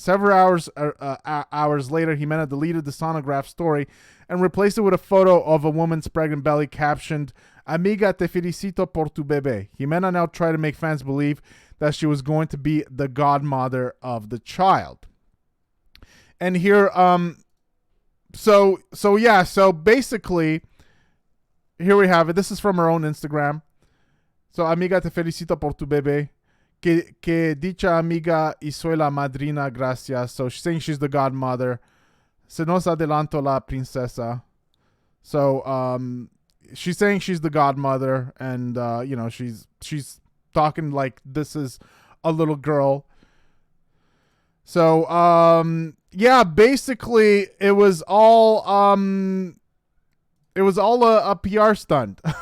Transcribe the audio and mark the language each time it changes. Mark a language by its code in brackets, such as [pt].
[en] Several hours later, Ximena deleted the sonograph story and replaced it with a photo of a woman's pregnant belly captioned, [es] "Amiga, te felicito por tu bebé." [en] Ximena now tried to make fans believe that she was going to be the godmother of the child. And here, so basically, here we have it. This is from her own Instagram. [es] So, amiga, te felicito por tu bebé. Que dicha amiga y soy la madrina, gracias. [en] So, she's saying she's the godmother. [es] Se nos adelanto la princesa. [en] So, she's saying she's the godmother. And, you know, she's talking like this is a little girl. So, yeah, basically, it was all a PR stunt.